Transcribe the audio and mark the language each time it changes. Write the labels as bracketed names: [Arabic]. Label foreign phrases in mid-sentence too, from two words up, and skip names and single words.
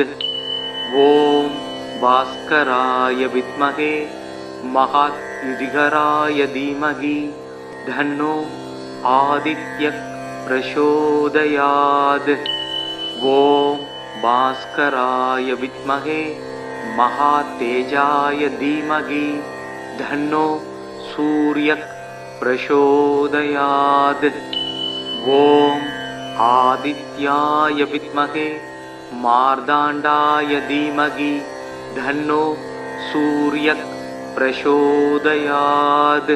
[Sanskrit] ॐ भास्कराय विद्महे महाद्युतिकराय धीमहि तन्नो आदित्यः प्रचोदयात्. ॐ भास्कराय विद्महे महातेजाय धीमहि धन्नो सूर्यः प्रचोदयात्। ओम आदित्याय विद्महे मार्ताण्डाय धीमहि धन्नो सूर्यः प्रचोदयात्।